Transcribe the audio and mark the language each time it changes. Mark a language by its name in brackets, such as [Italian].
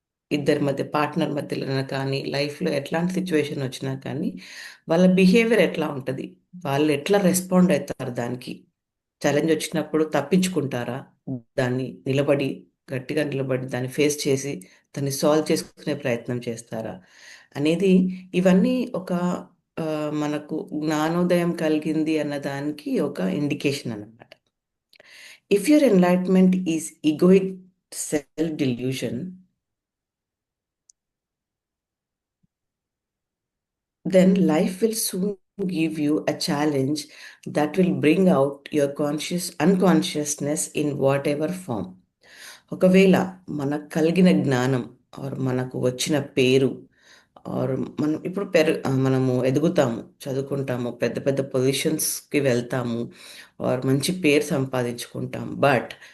[Telugu] ఇద్దరి మధ్య పార్ట్నర్ మధ్యలో కానీ, లైఫ్లో ఎట్లాంటి సిచ్యువేషన్ వచ్చినా కానీ వాళ్ళ బిహేవియర్ ఎట్లా ఉంటుంది, వాళ్ళు ఎట్లా రెస్పాండ్ అవుతారు, దానికి ఛాలెంజ్ వచ్చినప్పుడు తప్పించుకుంటారా, దాన్ని గట్టిగా నిలబడి దాన్ని ఫేస్ చేసి దాన్ని సాల్వ్ చేసుకునే ప్రయత్నం చేస్తారా అనేది, ఇవన్నీ ఒక మనకు జ్ఞానోదయం కలిగింది అన్న దానికి ఒక ఇండికేషన్ అన్నమాట. [English] If your enlightenment is egoic self delusion, then life will soon give you a challenge that will bring out your unconsciousness in whatever form. [Telugu] ఒకవేళ మనకు కలిగిన జ్ఞానం ఆర్ మనకు వచ్చిన పేరు ఆర్ మనం ఇప్పుడు మనము ఎదుగుతాము, చదువుకుంటాము, పెద్ద పెద్ద పొజిషన్స్కి వెళ్తాము ఆర్ మంచి పేరు సంపాదించుకుంటాం. బట్